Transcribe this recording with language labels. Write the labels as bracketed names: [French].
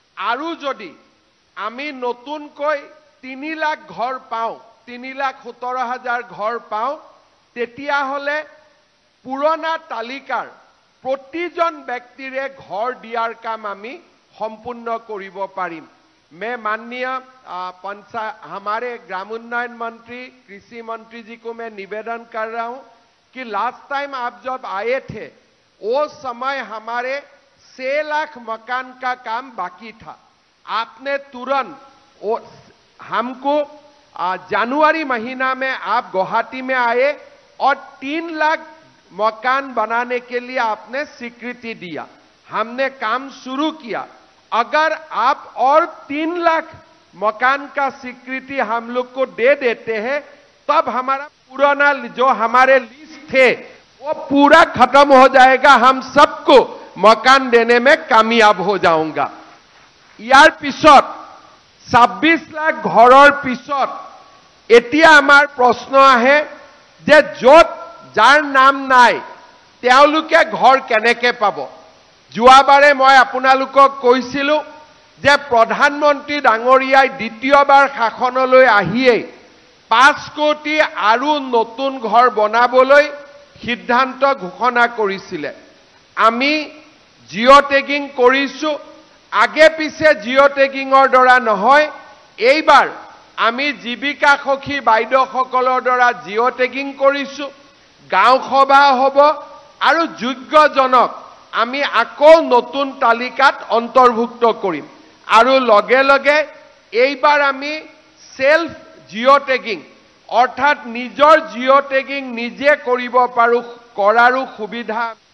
[Assamese] আৰু যদি আমি নতুনকৈ 3 লাখ ঘৰ পাওঁ, 3,17,000 ঘৰ পাওঁ, তেতিয়াহ'লে পুৰণা তালিকাৰ প্ৰতিজন ব্যক্তিৰে ঘৰ দিয়াৰ কাম আমি সম্পূৰ্ণ কৰিব পাৰিম। [Hindi] मैं माननीय हमारे ग्रामोन्नयन मंत्री कृषि मंत्री जी को मैं निवेदन कर रहा हूं कि लास्ट टाइम आप जब आए थे वो समय हमारे 6 लाख मकान का काम बाकी था। आपने तुरंत हमको जनवरी महीना में आप गुवाहाटी में आए और 3 लाख मकान बनाने के लिए आपने स्वीकृति दिया। हमने काम शुरू किया। अगर आप और 3 लाख मकान का स्वीकृति हम लोग को दे देते हैं तब हमारा पुराना जो हमारे लिस्ट थे वो पूरा खत्म हो जाएगा। हम सबको मकान देने में कामयाब हो जाऊंगा। [Assamese] यार पिছত 26 लाख घৰৰ পিছত এতিয়া আমাৰ প্ৰশ্ন আহে যে যত যাৰ নাম নাই তেওঁলোকে ঘৰ কেনেকে পাব। যোৱাবাৰে মই আপোনালোকক কৈছিলো যে প্ৰধানমন্ত্ৰী ডাঙৰীয়াই দ্বিতীয়বাৰ শাসনলৈ আহিয়ে 5 কোটি আৰু নতুন ঘৰ বনাবলৈ সিদ্ধান্ত ঘোষণা কৰিছিলে। আমি জিঅ' টেগিং কৰিছো। आगे पिछे जिओ टेगिंगर द्वारा নহয় এইবাৰ আমি জীৱিকা সখী বাইদেউসকলৰ দ্বাৰা জিঅ' টেগিং কৰিছো। গাঁও সভা হ'ব আৰু যোগ্যজনক আমি আকৌ নতুন তালিকাত অন্তৰ্ভুক্ত কৰিম আৰু লগে লগে এইবাৰ আমি সেলফ জিঅ' টেগিং অৰ্থাৎ নিজৰ জিঅ' টেগিং নিজে কৰিব পাৰো কৰাৰো সুবিধা